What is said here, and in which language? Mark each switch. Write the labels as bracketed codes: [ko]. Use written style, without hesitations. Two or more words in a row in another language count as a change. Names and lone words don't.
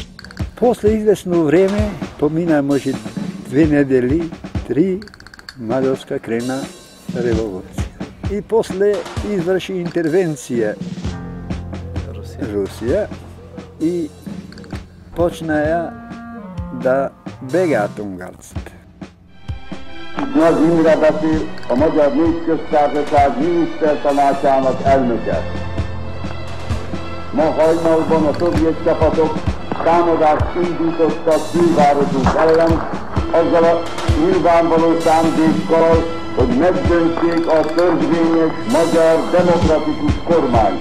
[mk] После известно време, помина може 2 недели, 3, Маđarска крена револуција. И после изврши интервенција Русија и почнаја да бегаат унгарците. [hu] Nagy Imre beszél, a Magyar Népköztársaság minisztertanácsának elnöke. Ma hajnalban a szovjet csapatok támadást indítottak külvárosunk ellen, azzal a nyilvánvaló szándékkal, hogy megdöntsék a törvényes magyar demokratikus kormányt.